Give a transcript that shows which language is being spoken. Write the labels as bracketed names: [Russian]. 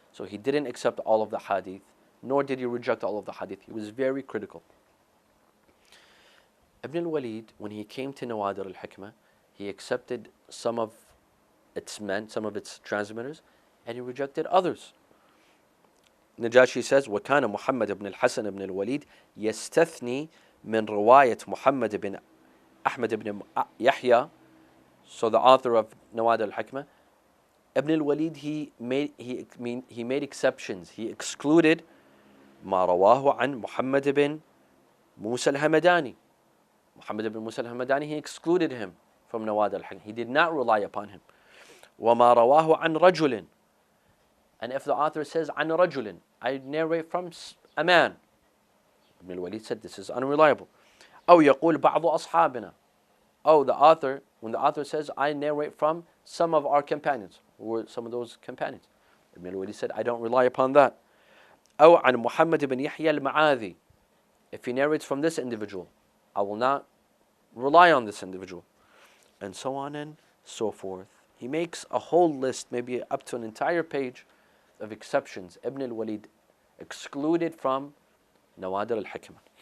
[English] So he didn't accept all of the hadith, nor did he reject all of the hadith. He was very critical. Ibn al-Walid, when he came to Nawadir al-Hikmah, he accepted some of its men, some of its transmitters, and he rejected others. [Arabic] Najashi says, وَكَانَ مُحَمَّدْ بن الحسن بن الوليد يستثني من رواية محمد بن أحمد بن يحيى. [English] So the author of Nawadir al-Hikmah, Ibn al-Walid, he made exceptions. He excluded [Arabic] ما رواه عن محمد بن موسى الهمداني. [English] Muhammad ibn Musa al-Hamadani, he excluded him from Nawadir al-Hikmah. He did not rely upon him. [Arabic] وَمَا رَوَاهُ عَنْ رَجُلٍ. [English] And if the author says [Arabic] عَنْ رَجُلٍ, [English] I narrate from a man, Ibn al-Walid said this is unreliable. [Arabic] أو يقول بعض أصحابنا. [English] Oh, the author, when the author says I narrate from some of our companions, who were some of those companions, Ibn al-Walid said I don't rely upon that. [Arabic] أو عن محمد بن يحيى المعاذي. [English] If he narrates from this individual, I will not rely on this individual, and so on and so forth. He makes a whole list, maybe up to an entire page, of exceptions Ibn al-Walid excluded from Nawadir al-Hikmah.